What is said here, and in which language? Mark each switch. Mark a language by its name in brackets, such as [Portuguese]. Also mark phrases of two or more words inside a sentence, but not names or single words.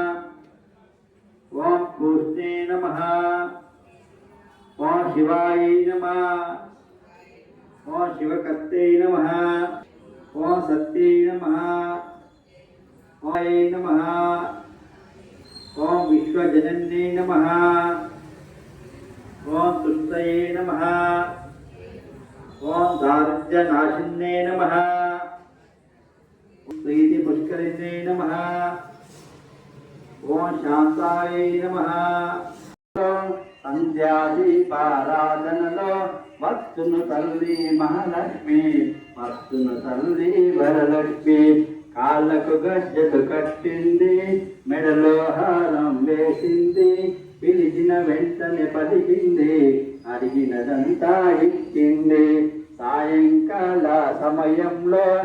[Sanskrit] ओम पूष्णे नमः ओम शिवाय नमः ओम शिवकर्ते नमः ओम सत्ये नमः ओम नमः ओम विश्वजनन्ये नमः ओम तुष्टये नमः ओम दारिद्र्यनाशिन्ये नमः प्रीति पुष्करिण्ये नमः ओम शांताय नमः [Telugu] సంధ్యాదీపారాధనలో వస్తును తల్లి మహాలక్ష్మి వస్తును తల్లి వరలక్ష్మి కాళ్ళకు గజ్జలు కట్టింది మెడలో హారం వేసింది పిలిచిన వెంటనే పలికింది అడిగినదంతా ఇచ్చింది సాయంకాల సమయంలో